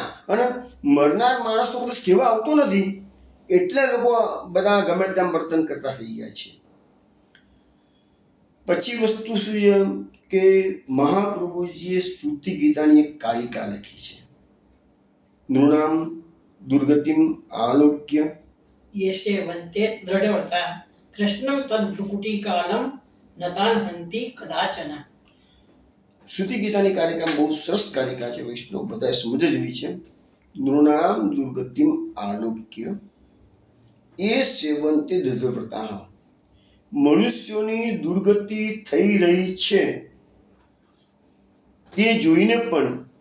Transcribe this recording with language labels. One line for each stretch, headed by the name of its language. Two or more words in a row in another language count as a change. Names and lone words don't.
Gujarati: અને મરનાર માણસ તો કદાચ કહેવા આવતો નથી, એટલે લોકો બધા ગમે તેમ વર્તન કરતા થઈ ગયા છે. પછી વસ્તુ શું છે કે મહાપ્રભુજીએ શ્રુતિ ગીતાની એક કાલિકા લખી છે.
Sanskrit: નૃણામ દુર્ગતિમ આલોક્ય ये सेवन्ते दृढ़व्रता कृष्णं तद्भ्रुकुटीकालं नतान्हन्ति कदाचन.
Gujarati: શ્રુતિ ગીતાની કાલિકા બહુ સરસ કાલિકા છે. વૈષ્ણવ બધાએ સમજ જેવી છે.
Sanskrit: નૃણામ દુર્ગતિમ આલોક્ય એ સેવન્તે દૃઢવ્રતા,
Gujarati: મનુષ્યોની દુર્ગતિ થઈ રહી છે તે જોઈને પણ